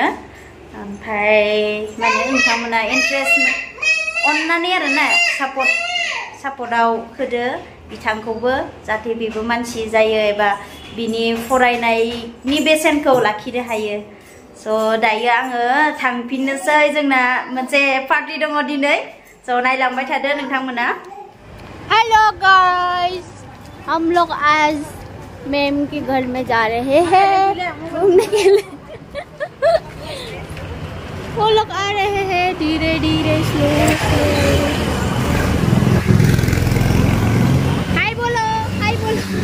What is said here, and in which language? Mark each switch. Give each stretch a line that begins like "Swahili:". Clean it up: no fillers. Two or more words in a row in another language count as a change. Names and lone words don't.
Bodo: ओमफ्राय माने नोंथांमोना इन्ट्रेस्ट अननानै आरोना सापर्टआव होदो बिथांखौबो, जाहाथे बेबो मानसि जायो एबा बिनि फरायनायनि बेसेनखौ लाखिनो हायो। दायो आङो थांफिननोसै, जोंना मोनसे पार्टि दङ दिनै। नायलांबाय थादो नोंथांमोना।
English: Hello guys,
Hindi: हम लोग आज मैम के घर में जा रहे हैं घूमने के लिए। वो लोग आ रहे हैं धीरे धीरे
English: slow slow.
Hindi: हाय बोलो, हाय बोलो।